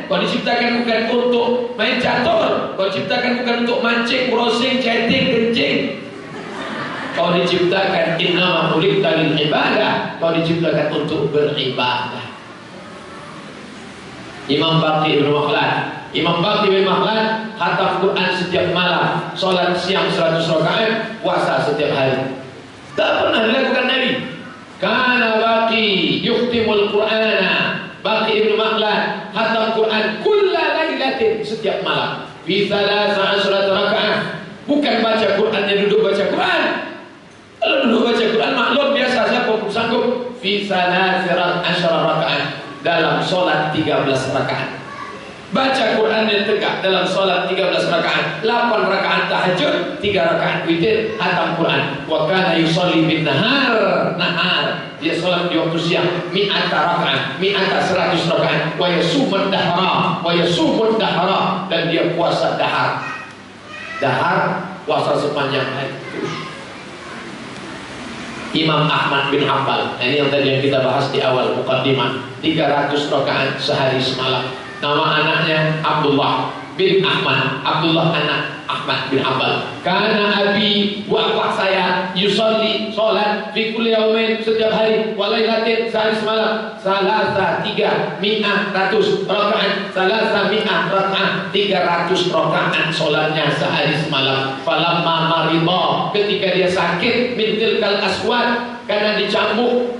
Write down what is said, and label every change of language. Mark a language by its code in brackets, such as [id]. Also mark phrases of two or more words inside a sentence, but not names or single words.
[ms] Kau diciptakan bukan untuk main catur. Kau diciptakan bukan untuk mancing, browsing, chatting, kencing. Kau diciptakan [ar] innama khuliqtu lil ibadah. [ms] Kau diciptakan untuk beribadah. Imam Baqi Ibn Makhlad Imam Baqi bin Makhlad khatam Quran setiap malam, solat siang 100 rakaat, puasa setiap hari. Tak pernah dilakukan Nabi. [ar] Kana Baqi yukhtimul Qur'ana, [ms] Baqi bin Makhlad khatam Quran [ar] kulla lailatin, [ms] setiap malam, fi 13 rakaat. Bukan baca Qurannya duduk baca Quran. Kalau duduk baca Quran maklum biasa, siapa pun sanggup. Fi 13 rakaat, dalam solat 13 rakaat. Baca Quran yang tegak dalam solat 13 rakaat, 8 rakaat tahajud, 3 rakaat witir, hatam Quran. [ar] Wa kana yusalli bin nahar, [ms] dia solat di waktu siang, [ar] mi'ata rakaat, [ms] 100 rakaat, [ar] wa yasumud dahara, [ms] dan dia puasa dahar. Dahar puasa sepanjang hari. Imam Ahmad bin Hanbal, ini yang tadi yang kita bahas di awal muqaddimah, 300 rakaat sehari semalam. Nama anaknya Abdullah bin Ahmad, Abdullah anak Ahmad bin Hanbal. Karena abi, bapak saya, [ar] yusolli, solat, fi kulli yaumin, [ms] setiap hari, walailatin, sehari semalam, salasa 300 rakaat, 300 rakaat solatnya sehari semalam. [ar] Falamma maridah, [ms] ketika dia sakit, [ar] min tilkal aswad, [ms] karena dicambuk.